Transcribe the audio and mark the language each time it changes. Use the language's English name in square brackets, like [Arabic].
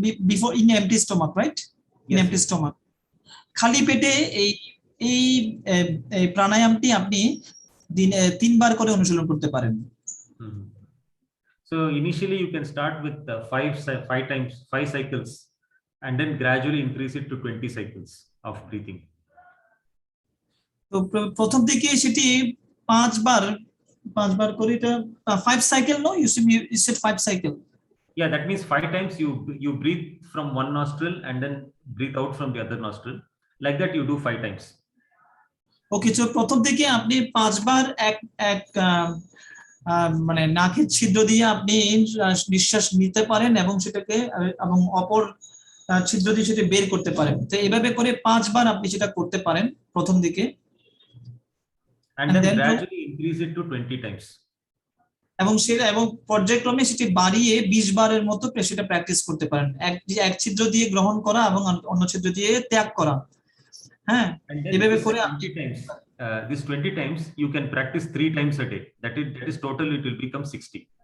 [English] before in empty stomach, [Bangla] right? In empty stomach, খালি পেটে এই প্রাণায়ামটি আপনি দিনে 3 বার করে অনুশীলন করতে পারেন। [English] So initially you can start with 5 cycles and then gradually increase it to 20 cycles of breathing. [Bangla] তো প্রথম দিকে সেটি 5 বার করে, এটা 5 cycle, no? [English] You said 5 cycle. Yeah, that means 5 times you breathe from one nostril and then breathe out from the other nostril. Like that you do 5 times. [Bangla] ওকে, তো প্রথম দিকে আপনি 5 বার এক মানে নাকের ছিদ্র দিয়ে আপনি নিঃশ্বাস নিতে পারেন এবং সেটাকে এবং অপর ছিদ্র দিয়ে সেটা বের করতে পারেন। তো এইভাবে করে 5 বার আপনি সেটা করতে পারেন প্রথম দিকে, [English] and then gradually increase it to 20 times. [Bangla] এবং পর্যায়ক্রমে সেটি বাড়িয়ে 20 বারের মতো সেটা প্র্যাকটিস করতে পারেন। এক ছিদ্র দিয়ে গ্রহণ করা এবং অন্য ছিদ্র দিয়ে ত্যাগ করা। হ্যাঁ, এইভাবে করে [English] 20 times. This 20 times you can practice 3 times a day. That is total, it will become 60.